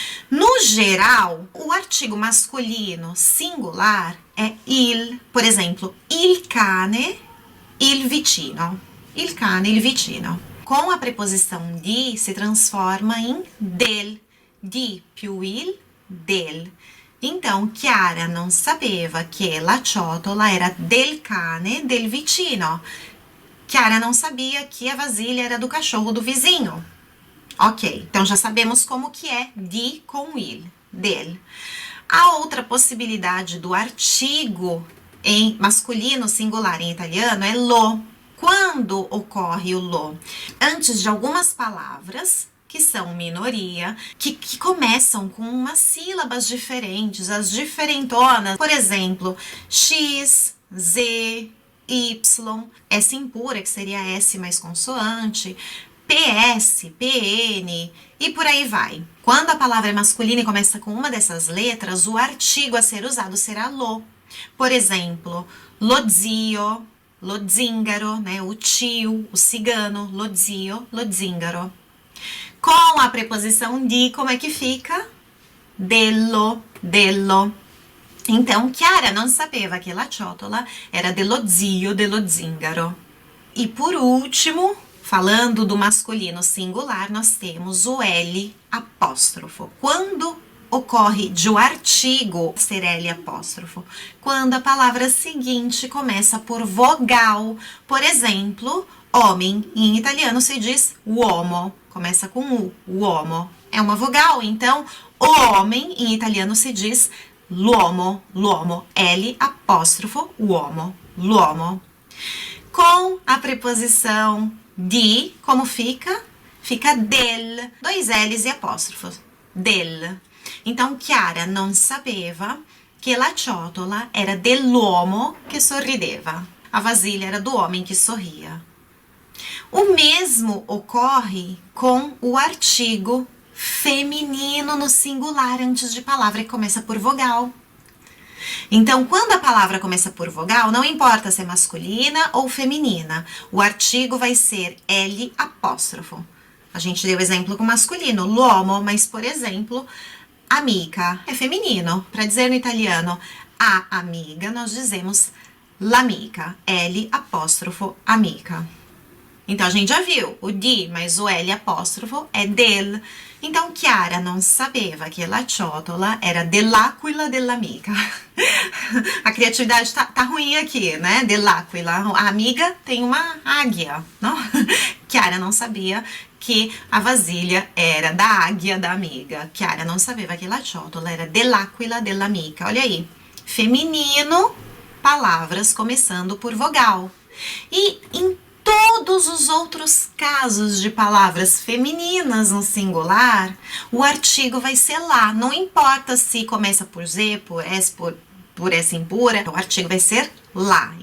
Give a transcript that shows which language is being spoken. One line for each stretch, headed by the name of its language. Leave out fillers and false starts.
Portuguese: No geral, o artigo masculino singular é il.
Italian: Por exemplo, il cane, il vicino. Il cane, il vicino.
Portuguese: Com a preposição di se transforma em del.
Italian: Di più il, del. Então, Chiara non sapeva che la ciotola era del cane del vicino.
Portuguese: Chiara não sabia que a vasilha era do cachorro do vizinho. Ok, então já sabemos como que é di com il, del. A outra possibilidade do artigo em masculino singular em italiano é lo. Quando ocorre o lo? Antes de algumas palavras que são minoria, que começam com umas sílabas diferentes, as diferentonas. Por exemplo, x, z, y, S impura, que seria S mais consoante, PS, PN e por aí vai. Quando a palavra é masculina e começa com uma dessas letras, o artigo a ser usado será lo. Por exemplo,
Italian: lo zio, lo zingaro,
Portuguese: né? O tio, o cigano,
Italian: lo zio, lo zingaro.
Portuguese: Com a preposição di, como é que fica?
Italian: Dello, dello. Então, Chiara non sapeva che la ciotola era dello zio, dello zingaro.
Portuguese: E por último, falando do masculino singular, nós temos o L apóstrofo. Quando ocorre de o artigo ser L apóstrofo? Quando a palavra seguinte começa por vogal. Por exemplo, homem, em italiano se diz uomo. Começa com U, uomo. É uma vogal, então o homem, em italiano se diz
Italian: l'uomo, l'uomo.
Portuguese: L apóstrofo, uomo,
Italian: l'uomo.
Portuguese: Com a preposição di, como fica? Fica del, 2 L's e apóstrofos, del.
Italian: Então, Chiara non sapeva che la ciotola era dell'uomo che sorrideva.
Portuguese: A vasilha era do homem que sorria. O mesmo ocorre com o artigo feminino no singular antes de palavra que começa por vogal. Então, quando a palavra começa por vogal, não importa se é masculina ou feminina, o artigo vai ser L apóstrofo. A gente deu exemplo com masculino, l'uomo, mas, por exemplo, amica é feminino. Para dizer no italiano a amiga, nós dizemos
Italian: l'amica,
Portuguese: L apóstrofo amica. Então, a gente já viu o di, mas o L apóstrofo é del.
Italian: Então, Chiara non sapeva che la ciotola era dell'aquila dell'amica.
Portuguese: A criatividade tá ruim aqui, né?
Italian: Dell'aquila.
Portuguese: A amiga tem uma águia, não?
Italian: Chiara
Portuguese: não sabia que a vasilha era da águia da amiga.
Italian: Chiara non sapeva che la ciotola era dell'aquila dell'amica.
Portuguese: Olha aí. Feminino, palavras começando por vogal. E em todos os outros casos de palavras femininas no singular, o artigo vai ser lá. Não importa se começa por Z, por S, por S impura, o artigo vai ser lá.